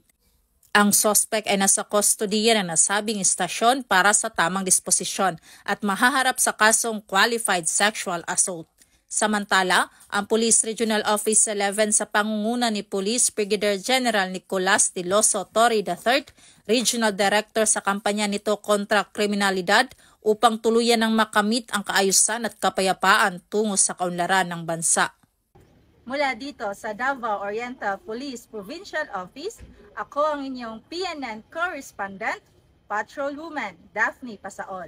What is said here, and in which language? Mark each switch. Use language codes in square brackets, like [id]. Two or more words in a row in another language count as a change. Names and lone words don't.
[tl] Ang suspect ay nasa kustodiya ng nasabing istasyon para sa tamang disposisyon at mahaharap sa kasong [en] qualified sexual assault. [tl] Samantala, ang Police Regional Office 11 sa pangunguna ni Police Brigadier General Nicolas De Loso Torre III, Regional Director sa kampanya nito kontra kriminalidad upang tuluyan ng makamit ang kaayusan at kapayapaan tungo sa kaunlaran ng bansa. Mula dito sa Davao Oriental Police Provincial Office, ako ang inyong PNN Correspondent, Patrolwoman Daphne Pasaol.